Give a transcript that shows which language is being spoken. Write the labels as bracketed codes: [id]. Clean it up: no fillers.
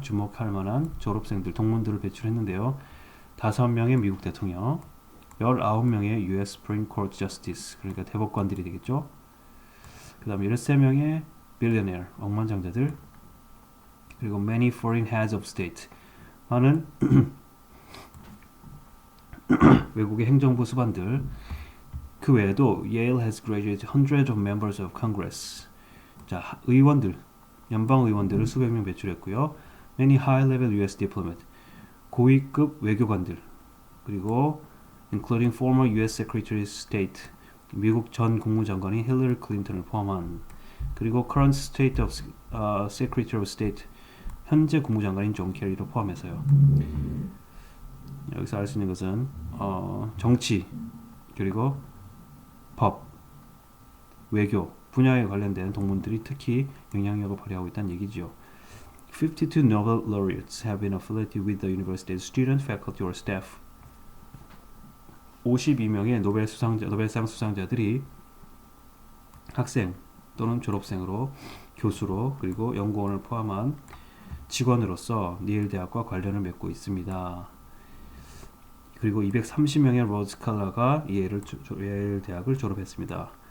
[ko] 주목할 만한 졸업생들, 동문들을 배출했는데요. 5명의 미국 대통령, 19명의 US Supreme Court Justice, 그러니까 대법관들이 되겠죠. 그 다음에 13명의 billionaire, 억만장자들, 그리고 [en] many foreign heads of state, [ko] 많은 외국의 행정부 수반들. 그 외에도 [en] Yale has graduated hundreds of members of Congress. [ko] 자, 연방 의원들을 수백 명 배출했고요. [en] Many high-level U.S. diplomat, [ko] 고위급 외교관들, 그리고 [en] including former U.S. [ko] Secretary of State, 미국 전 국무장관인 힐러리 클린턴을 포함한, 그리고 [en] current state of Secretary of State, [ko] 현재 국무장관인 존 케리를 포함해서요. 여기서 알 수 있는 것은 정치, 그리고 법, 외교 분야에 관련된 동문들이 특히 영향력을 발휘하고 있다는 얘기죠. [en] 52 Nobel laureates have been affiliated with the university's student, faculty, or staff. [ko] 52명의 노벨상 수상자들이 학생 또는 졸업생으로 교수로 그리고 연구원을 포함한 직원으로서 예일 대학과 관련을 맺고 있습니다. 그리고 230명의 로드 스칼라가 예일 대학을 졸업했습니다.